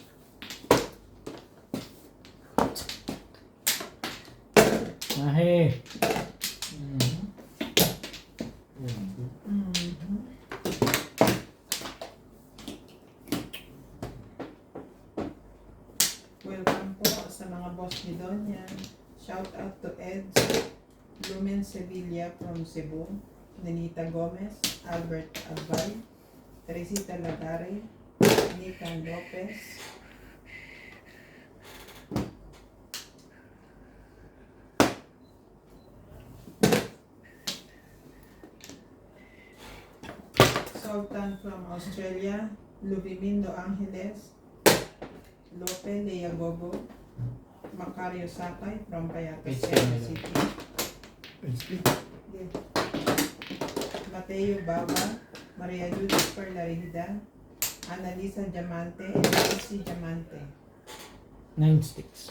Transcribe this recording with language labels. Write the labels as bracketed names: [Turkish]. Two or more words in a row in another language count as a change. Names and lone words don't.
[Filipino] Ahe. Welcome po sa mga boss ni Donya. [English] Shout out to Eds, Lumen Sevilla from Cebu, Nenita Gomez, Albert Abay, Teresita Lagare, Nican Lopez, Sultan from Australia, Luvimindo Angeles, Lope Leagogo, Macario Sakay from Payatas, Quezon City, HP. Mateo Baba, Maria Judith Perlarida, Annalisa Diamante, and Lucy Diamante. 9 sticks.